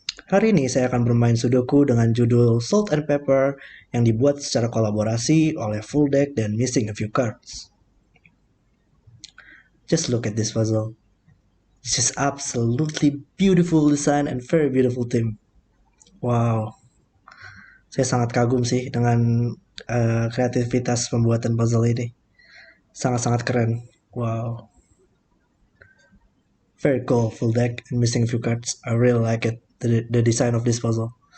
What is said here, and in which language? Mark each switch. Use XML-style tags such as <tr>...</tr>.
<id>Hari ini saya akan bermain Sudoku dengan judul Salt and Pepper yang dibuat secara kolaborasi oleh Full Deck dan Missing a Few Cards.</id> <en>Just look at this puzzle. This is absolutely beautiful design and very beautiful theme.</en> <id>Wow, saya sangat kagum sih dengan kreativitas pembuatan puzzle ini. Sangat-sangat keren.</id> <en>Wow, very cool Full Deck and Missing a Few Cards. I really like it, the design of this puzzle.</en>